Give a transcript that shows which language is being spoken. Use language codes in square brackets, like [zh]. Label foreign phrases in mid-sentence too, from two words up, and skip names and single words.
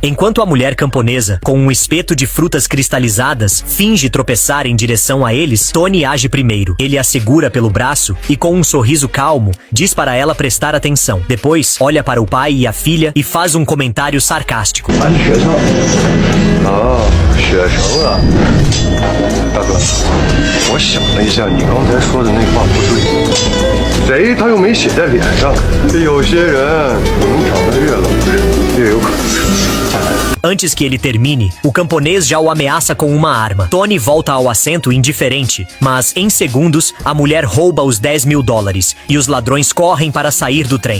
[pt] Enquanto a mulher camponesa, com um espeto de frutas cristalizadas, finge tropeçar em direção a eles, Tony age primeiro. Ele a segura pelo braço e, com um sorriso calmo, diz para ela prestar atenção. Depois, olha para o pai e a filha e faz um comentário sarcástico. [zh] 哦，雪城啊，大哥，我想了一下，你刚才说的那话不对，贼他又没写在脸上。这有些人，长得越老实，越有可能是。 [pt] Antes que ele termine, o camponês já o ameaça com uma arma. Tony volta ao assento indiferente, mas em segundos, a mulher rouba os $10.000 e os ladrões correm para sair do trem.